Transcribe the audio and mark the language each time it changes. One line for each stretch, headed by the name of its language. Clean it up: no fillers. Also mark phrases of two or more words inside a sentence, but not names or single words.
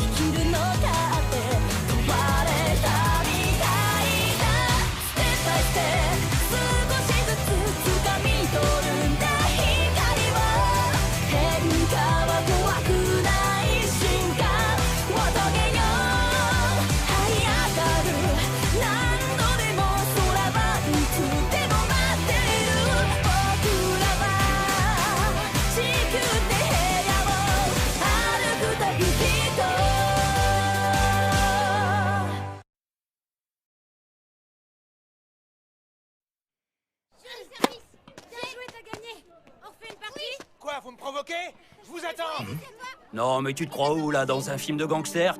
Japanese: 生きるのかって問われたみたいだ
English: step by step
Japanese: 少しずつ掴み取るんだ光は変化は怖くない進化を遂げよう這い上がる何度でも空はいつでも待ってる僕らは地球で部屋を歩く旅人
French: Quoi, vous me provoquez? Je vous attends. Non, mais tu te crois où, là? Dans un film de gangster?